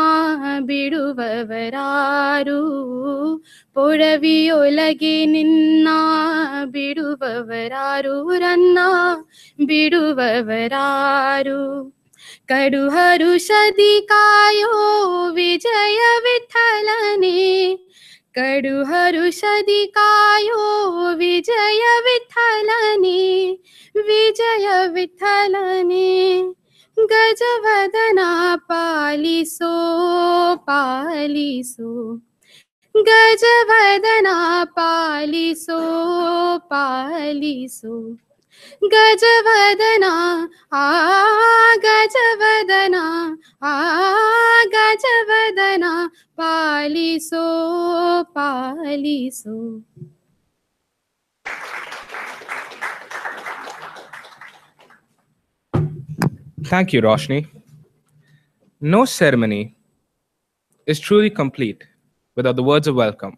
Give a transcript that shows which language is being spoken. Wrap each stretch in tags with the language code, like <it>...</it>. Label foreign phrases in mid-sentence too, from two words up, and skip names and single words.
<kn>ಬಿಡುವವರಾರು ಪೊಡವಿಯೊಳಗೆ ನಿನ್ನ ಬಿಡುವವರಾರು ರನ್ನ ಬಿಡುವವರಾರು ಕಡು ಹರುಷದಿ ಕಾಯೋ ವಿಜಯ ವಿಠಲನೆ ಕಡು ಹರುಷದಿ ಕಾಯೋ ವಿಜಯ ವಿಠಲನೆ ವಿಜಯ ವಿಠಲನೆ ಗಜವದನಾ ಪಾಲಿಸೋ ಪಾಲಿಸೋ ಗಜವದನಾ ಪಾಲಿಸೋ ಪಾಲಿಸೋ ಗಜವದನಾ ಆ ಗಜವದನಾ ಆ ಗಜವದನಾ ಪಾಲಿಸೋ ಪಾಲಿಸೋ.</kn> <en>Thank you, Roshni. No ceremony is truly complete without the words of welcome.</en>